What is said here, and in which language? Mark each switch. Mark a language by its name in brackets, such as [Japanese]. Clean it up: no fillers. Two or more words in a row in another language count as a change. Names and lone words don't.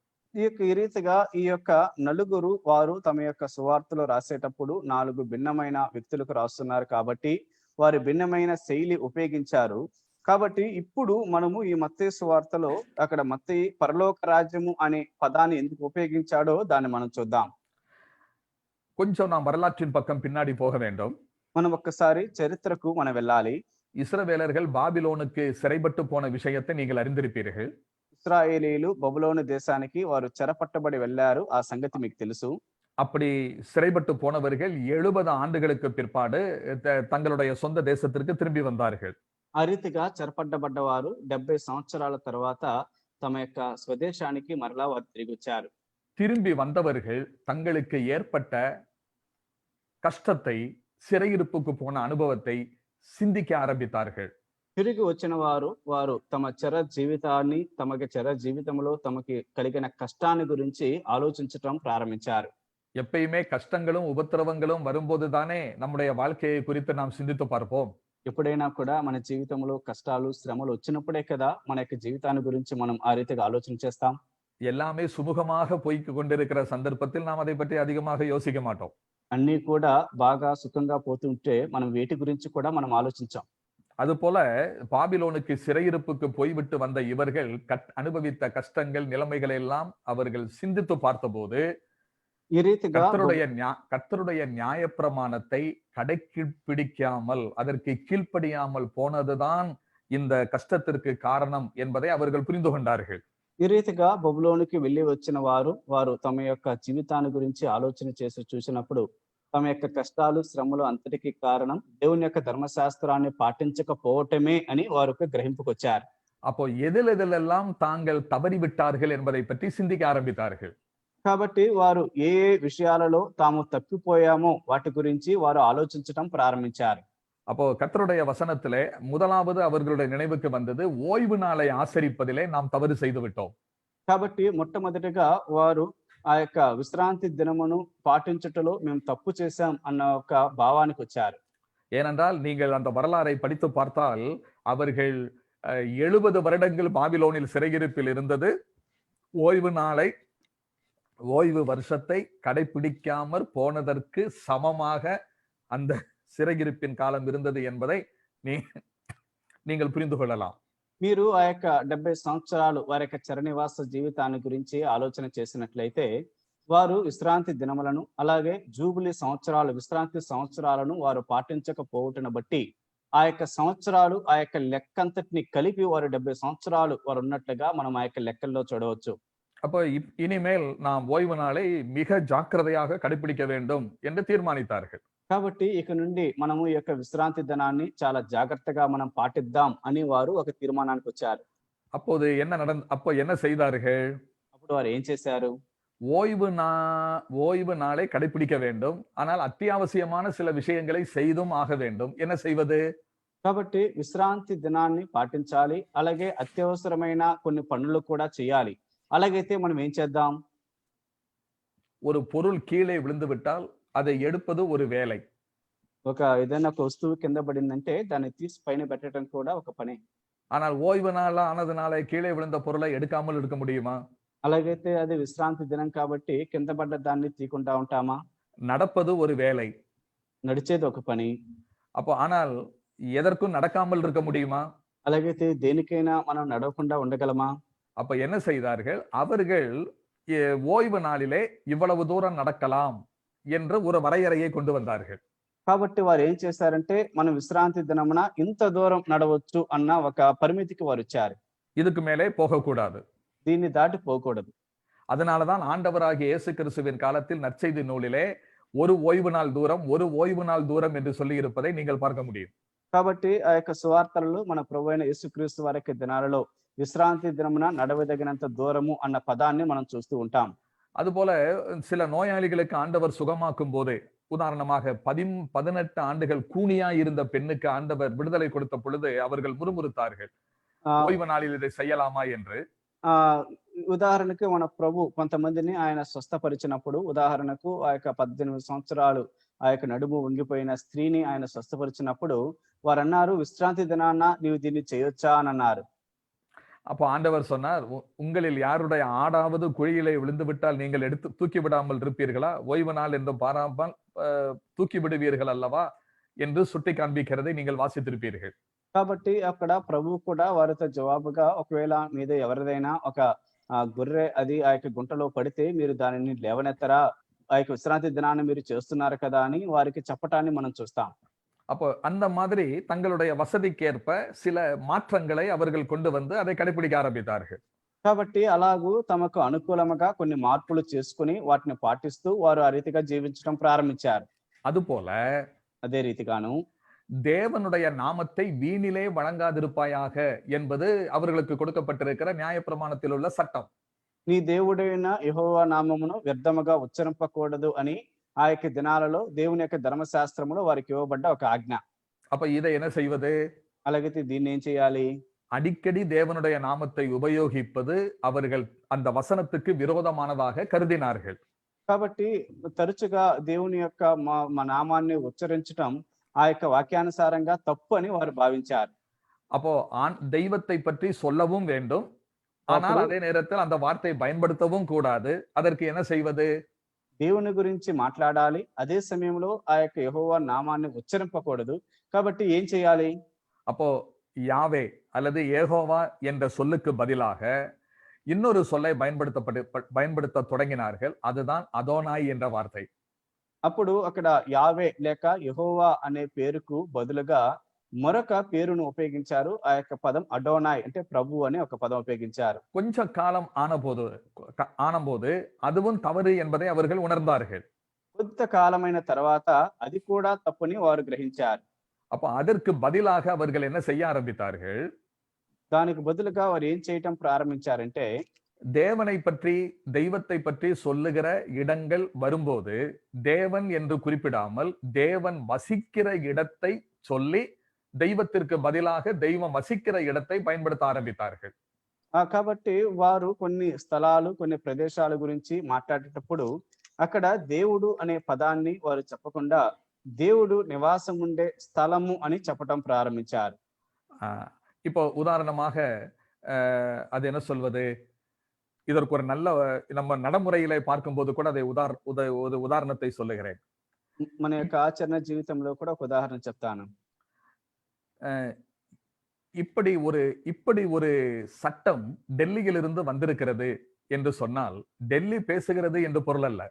[Telugu] ఈ రీతిగా ఈ యొక్క నలుగురు వారు తమ యొక్క సువార్తలు రాసేటప్పుడు 4 భిన్నమైన వ్యక్తులకు రాస్తున్నారు కాబట్టి వారు భిన్నమైన శైలి ఉపయోగించారు. కాబట్టి ఇప్పుడు మనము ఈ మత్తయి సువార్తలో అక్కడ మత్తయి పరలోక రాజ్యము అనే పదాన్ని ఎందుకు ఉపయోగించాడో దాన్ని మనం చూద్దాం. [Tamil] கொஞ்சம் நாம் வரலாற்றின் பக்கம் பின்னாடி போக வேண்டும். [Telugu] మనం ఒక్కసారి చరిత్రకు మనం వెళ్ళాలి. [Tamil] இஸ்ரவேலர்கள் பாபிலோனுக்கு சிறைப்பட்டு போன விஷயத்தை நீங்கள் அறிந்திருப்பீர்கள். [Telugu] ఇశ్రాయేలీలు బబులోను దేశానికి వారు చెరపట్టబడి వెళ్ళారు. ఆ సంగతి మీకు తెలుసు. [Tamil] அப்படி சிறைப்பட்டு போனவர்கள் 70 ஆண்டுகளுக்கு பிற்பாடு தங்களுடைய சொந்த தேசத்திற்கு திரும்பி வந்தார்கள். [Telugu] ఆ రీతిగా చెరపట్టబడ్డ వారు 70 సంవత్సరాల తర్వాత తమ యొక్క స్వదేశానికి మరలా వారు తిరిగి వచ్చారు. [Tamil] திரும்பி வந்தவர்கள் தங்களுக்கு ஏற்பட்ட கஷ்டத்தை, சிறையிருப்புக்கு போன அனுபவத்தை சிந்திக்க ஆரம்பித்தார்கள். [Telugu] తిరిగి వచ్చిన వారు తమ చెర జీవితాన్ని చెర జీవితంలో తమకి కలిగిన కష్టాన్ని గురించి ఆలోచించటం ప్రారంభించారు. [Tamil] எப்பயுமே கஷ்டங்களும் உபத்திரவங்களும் வரும்போது தானே நம்முடைய வாழ்க்கையை குறித்து நாம் சிந்தித்து பார்ப்போம். [Telugu] ఎప్పుడైనా కూడా మన జీవితంలో కష్టాలు శ్రమలు వచ్చినప్పుడే కదా మన యొక్క జీవితాన్ని గురించి మనం ఆ రీతిగా ఆలోచన చేస్తాం. [Tamil] எல்லாமே சுமூகமாக போய்க் கொண்டிருக்கிற சந்தர்ப்பத்தில் நாம் அதை பற்றி அதிகமாக யோசிக்க மாட்டோம். [Telugu] అన్ని కూడా బాగా సుఖంగా పోతుంటే మనం వేటి గురించి కూడా మనం ఆలోచించాం. [Tamil] அதுபோல பாபிலோனுக்கு சிறையிருப்புக்கு போய்விட்டு வந்த இவர்கள் அனுபவித்த கஷ்டங்கள், நிலைமைகளை எல்லாம் அவர்கள் சிந்தித்து பார்த்தபோது [Telugu] ఈ రీతిగా [Tamil] கர்த்தருடைய நியாயப்பிரமாணத்தை கடைபிடிக்காமல், அதற்கு கீழ்ப்படியாமல் போனதுதான் இந்த கஷ்டத்திற்கு காரணம் என்பதை அவர்கள் புரிந்து கொண்டார்கள். [Telugu] ఈ రీతిగా బబులోనికి వెళ్ళి వచ్చిన వారు తమ యొక్క జీవితాన్ని గురించి ఆలోచన చేసి చూసినప్పుడు తమ యొక్క కష్టాలు శ్రమలు అంతటికి కారణం దేవుని యొక్క ధర్మశాస్త్రాన్ని పాటించకపోవటమే అని వారు గ్రహింపుకొచ్చారు. [Tamil] அப்போ எதிலெல்லாம் தாங்கள் தவறிவிட்டார்கள் என்பதை பற்றி சிந்திக்க ஆரம்பித்தார்கள். [Telugu] కాబట్టి వారు ఏ విషయాలలో తాము తప్పిపోయామో వాటి గురించి వారు ఆలోచించడం ప్రారంభించారు. [Tamil] அப்போ கர்த்தருடைய வசனத்திலே முதலாவது அவர்களுடைய நினைவுக்கு வந்தது, ஓய்வு நாளை ஆசரிப்பதிலே நாம் தவறு செய்து விட்டோம். [Telugu] కాబట్టి మొట్టమొదటిగా వారు ఆ యొక్క విశ్రాంతి దినమును పాటించుటలో మేము తప్పు చేశాం అన్న ఒక భావానికి వచ్చారు. [Tamil] ஏனென்றால் நீங்கள் அந்த வரலாறை படித்து பார்த்தால் அவர்கள் 70 வருடங்கள் பாபிலோனில் சிறையிருப்பில் இருந்தது ஓய்வு வருஷத்தை கடைபிடிக்காமற் போனதற்கு சமமாக அந்த சிறையிருப்பின் காலம் இருந்தது என்பதை நீங்கள் புரிந்து கொள்ளலாம். [Telugu] మీరు ఆ యొక్క 70 సంవత్సరాలు వారి యొక్క చరనివాస జీవితాన్ని గురించి ఆలోచన చేసినట్లయితే వారు విశ్రాంతి దినములను అలాగే జూబిలీ సంవత్సరాలు విశ్రాంతి సంవత్సరాలను వారు పాటించకపోవటను బట్టి ఆ యొక్క సంవత్సరాలు ఆ యొక్క లెక్కంతటిని కలిపి వారు 70 సంవత్సరాలు వారు ఉన్నట్లుగా మనం ఆ యొక్క లెక్కల్లో చూడవచ్చు. [Tamil] அப்போ இனிமேல் நாம் ஓய்வு நாளை மிக ஜாக்கிரதையாக கடைபிடிக்க வேண்டும் என்று தீர்மானித்தார்கள். [Telugu] కాబట్టి ఇక నుండి మనము ఈ యొక్క విశ్రాంతి దినాన్ని చాలా జాగ్రత్తగా మనం పాటిద్దాం అని వారు ఒక తీర్మానానికి వచ్చారు. [Tamil] அப்போ என்ன செய்தார்கள்? [Telugu] అప్పుడు వారు ఏం చేశారు? [Tamil] ஓய்வு நாளை கடைபிடிக்க வேண்டும், ஆனால் அத்தியாவசியமான சில விஷயங்களை செய்தும் ஆக வேண்டும். என்ன செய்வது? [Telugu] కాబట్టి విశ్రాంతి దినాన్ని పాటించాలి, అలాగే అత్యవసరమైన కొన్ని పనులు కూడా చేయాలి. అలాగైతే మనం ఏం చేద్దాం? [Tamil] ஒரு பொருள் கீழே விழுந்து விட்டால் அதை எடுப்பது ஒரு வேலை. [Telugu] ఒక ఏదైనా ఒక వస్తువు కింద పడిందంటే దాన్ని తీసి పైన పెట్టడం కూడా ఒక పని. [Tamil] ஆனால் ஓய்வு நாள் ஆனதுனால கீழே விழுந்த பொருளை எடுக்காமல் இருக்க முடியுமா? [Telugu] అలాగైతే అది విశ్రాంతి దినం కాబట్టి కింద పడ్డ దాన్ని తీయకుండా ఉంటామా? [Tamil] நடப்பது ஒரு வேலை, [Telugu] నడిచేది ఒక పని. [Tamil] அப்போ ஆனால் எதற்கும் நடக்காமல் இருக்க முடியுமா? [Telugu] అలాగైతే దేనికైనా మనం నడవకుండా ఉండగలమా? [Tamil] அப்ப என்ன செய்தார்கள்? அவர்கள் ஓய்வு நாளிலே இவ்வளவு தூரம் நடக்கலாம் என்ற ஒரு வரையறையை கொண்டு வந்தார்கள். [Telugu] కాబట్టి వారు ఏం చేశారంటే మనం విశ్రాంతి దినమున ఇంత దూరం నడవచ్చు అన్న ఒక పరిమితికి వారు వచ్చారు. [Tamil] இதுக்கு மேலே போகக்கூடாது, [Telugu] దీన్ని దాటి పోకూడదు. [Tamil] அதனாலதான் ஆண்டவராகிய இயேசு கிறிஸ்துவின் காலத்தில் நற்செய்தி நூலிலே ஒரு ஓய்வு நாள் தூரம் என்று சொல்லி இருப்பதை நீங்கள் பார்க்க முடியும். [Telugu] కాబట్టి ఆ యొక్క సువార్తలలో మన ప్రభువైన యేసుక్రీస్తు వారి యొక్క దినాలలో విశ్రాంతి దినమున నడవదగినంత దూరము అన్న పదాన్ని మనం చూస్తూ ఉంటాం. [Tamil] அதுபோல சில நோயாளிகளுக்கு ஆண்டவர் சுகமாக்கும் போது, உதாரணமாக 18 ஆண்டுகள் கூனியா இருந்த பெண்ணுக்கு ஆண்டவர் விடுதலை கொடுத்த பொழுது அவர்கள் முறுமுறுத்தார்கள், ஓய்வு நாளில் இதை செய்யலாமா என்று. [Telugu] ఉదాహరణకు మన ప్రభు కొంతమందిని ఆయన స్వస్థపరిచినప్పుడు, ఉదాహరణకు ఆ యొక్క 18 సంవత్సరాలు ఆ యొక్క నడుము వంగిపోయిన స్త్రీని ఆయన స్వస్థపరిచినప్పుడు వారు అన్నారు, విశ్రాంతి దినాన నీవు దీన్ని చేయొచ్చా అని అన్నారు. [Tamil] அப்போ ஆண்டவர் சொன்னார், உங்களில் யாருடைய ஆடாவது குழியிலே விழுந்து விட்டால் நீங்கள் எடுத்து தூக்கி விடாமல் இருப்பீர்களா? ஓய்வு நாள் என்று பாராமல் தூக்கி விடுவீர்கள் அல்லவா என்று சுட்டி காண்பிக்கிறதை நீங்கள் வாசித்திருப்பீர்கள். [Telugu] కాబట్టి అక్కడ ప్రభువు కూడా వారితో జవాబుగా, ఒకవేళ మీద ఎవరిదైనా ఒక గొర్రె అది ఆ యొక్క గుంటలో పడితే మీరు దానిని లేవనెత్తరా, ఆ యొక్క విశ్రాంతి దినాన్ని మీరు చేస్తున్నారు కదా అని వారికి చెప్పటాన్ని మనం చూస్తాం. [Tamil] அப்போ அந்த மாதிரி தங்களுடைய வசதிக்கேற்ப சில மாற்றங்களை அவர்கள் கொண்டு வந்து அதை கடைபிடிக்க ஆரம்பித்தார்கள். [Telugu] కాబట్టి అలాగూ తమకు అనుకూలముగా కొన్ని మార్పులు చేసుకుని వాటిని పాటిస్తూ వారు ఆ రీతిగా జీవించడం ప్రారంభించారు. [Tamil] அதுபோல [Telugu] అదే రీతిగాను [Tamil] தேவனுடைய நாமத்தை வீணிலே வழங்காதிருப்பாயாக என்பது அவர்களுக்கு கொடுக்கப்பட்டிருக்கிற நியாயப்பிரமாணத்தில் உள்ள சட்டம். [Telugu] నీ దేవుడైన యెహోవా నామమును వ్యర్థముగా ఉచ్చరింపకూడదు అని ఆ యొక్క దినాలలో దేవుని యొక్క ధర్మశాస్త్రములో వారికి ఇవ్వబడ్డ ఒక ఆజ్ఞ. [Tamil] அப்ப இதை என்ன செய்வது? [Telugu] అలాగైతే దీన్ని ఏం చేయాలి? [Tamil] அடிக்கடி தேவனுடைய நாமத்தை உபயோகிப்பது அவர்கள் அந்த வசனத்துக்கு விரோதமானதாக கருதினார்கள். [Telugu] కాబట్టి తరచుగా దేవుని యొక్క మా నామాన్ని ఉచ్చరించటం ఆ యొక్క వాక్యానుసారంగా తప్పు అని వారు భావించారు. [Tamil] அப்போ தெய்வத்தை பற்றி சொல்லவும் வேண்டும், ஆனால் அதே நேரத்தில் அந்த வார்த்தையை பயன்படுத்தவும் கூடாது. அதற்கு என்ன செய்வது? [Telugu] దేవుని గురించి మాట్లాడాలి, అదే సమయంలో ఆ యొక్క యెహోవా నామాన్ని ఉచ్చరింపకూడదు. కాబట్టి ఏం చేయాలి? [Tamil] அப்போ யாவே அல்லது ஏகோவா என்ற சொல்லுக்கு பதிலாக இன்னொரு சொல்லை பயன்படுத்த தொடங்கினார்கள். அதுதான் அதோனாய் என்ற வார்த்தை. [Telugu] అప్పుడు అక్కడ యావే లేక యెహోవా అనే పేరుకు బదులుగా మరొక పేరును ఉపయోగించారు. ఆ యొక్క పదం అడోనాయ్ అంటే ప్రభు అని ఒక పదం ఉపయోగించారు. [Tamil] கொஞ்ச காலம் ஆனபோது அதுவும் தவறு என்பதை அவர்கள் உணர்ந்தார்கள். [Telugu] కొంతకాలమైన తర్వాత అది కూడా తప్పుని వారు గ్రహించారు. [Tamil] அப்ப அதற்கு பதிலாக அவர்கள் என்ன செய்ய ஆரம்பித்தார்கள்? [Telugu] దానికి బదులుగా వారు ఏం చేయటం ప్రారంభించారంటే, [Tamil] தேவனை பற்றி தெய்வத்தை பற்றி சொல்லுகிற இடங்கள் வரும்போது தேவன் என்று குறிப்பிடாமல் தேவன் வசிக்கிற இடத்தை சொல்லி தெய்வத்திற்கு பதிலாக தெய்வம் வசிக்கிற இடத்தை பயன்படுத்த ஆரம்பித்தார்கள். [Telugu] కాబట్టి వారు కొన్ని స్థలాలు కొన్ని ప్రదేశాల గురించి మాట్లాడేటప్పుడు అక్కడ దేవుడు అనే పదాన్ని వారు చెప్పకుండా దేవుడు నివాసం ఉండే స్థలము అని చెప్పటం ప్రారంభించారు. [Tamil] இப்போ உதாரணமாக அது என்ன சொல்வது, இதற்கு ஒரு நல்ல நம்ம நடைமுறையிலே பார்க்கும்போது கூட அதை உதாரணத்தை சொல்லுகிறேன். [Telugu] మన యొక్క ఆచరణ జీవితంలో కూడా ఒక ఉదాహరణ చెప్తాను. [Tamil] இப்படி ஒரு சட்டம் டெல்லியிலிருந்து வந்திருக்கிறது என்று சொன்னால், டெல்லி பேசுகிறது என்று பொருள் அல்ல.